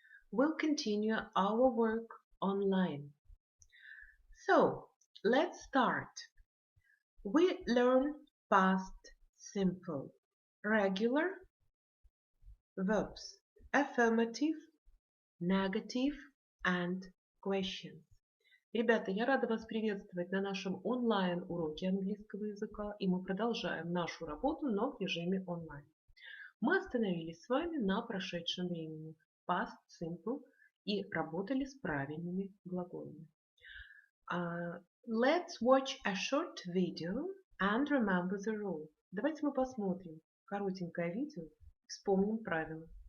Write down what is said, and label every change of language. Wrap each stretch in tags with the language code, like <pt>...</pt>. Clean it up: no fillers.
<en>We'll continue our work online. So, let's start. We learn past simple, regular verbs, affirmative, negative and questions.</en> <ru>Ребята, я рада вас приветствовать на нашем онлайн-уроке английского языка, и мы продолжаем нашу работу, но в режиме онлайн. Мы остановились с вами на прошедшем времени, past simple, и работали с правильными глаголами.</ru> <en>Let's watch a short video and remember the rule.</en> <ru>Давайте мы посмотрим коротенькое видео, вспомним правила.</ru>